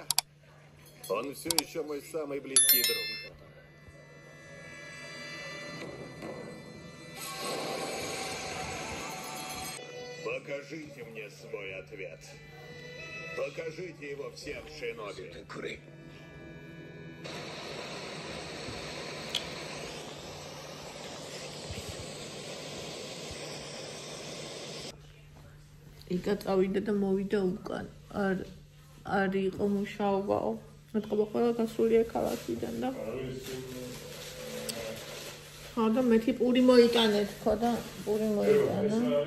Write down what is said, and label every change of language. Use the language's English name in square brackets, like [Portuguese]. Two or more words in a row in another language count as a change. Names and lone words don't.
[Russian] Он все еще мой самый близкий друг. Покажите мне свой ответ. Покажите его всем, Шиноби. [Georgian] იქა წავიდა და მოვიდა უკან. არ იყო მუშაობაო. მეთქობა ყველა გასულია ქალაქიდან და ხო და მეთი პური მოიტანეთ ხო და პური მოიტანა.